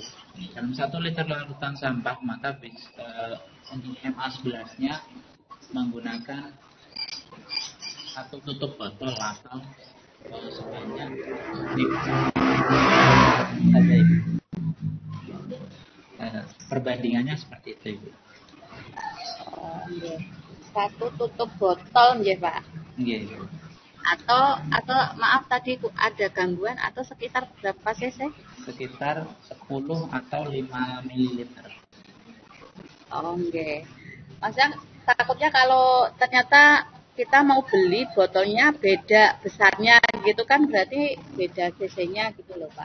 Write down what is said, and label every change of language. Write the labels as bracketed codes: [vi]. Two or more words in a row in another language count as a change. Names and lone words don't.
[id] Dalam 1 liter larutan sampah, maka untuk MA11-nya menggunakan 1 tutup botol atau sebanyak perbandingannya seperti itu, Ibu. 1 tutup botol nggih, Pak. Nggih. Atau maaf tadi ada gangguan atau sekitar berapa cc? Sekitar 10 atau 5 ml. Oh, nggih. Maksudnya takutnya kalau ternyata kita mau beli botolnya beda besarnya gitu kan, berarti beda cc-nya gitu loh, Pak.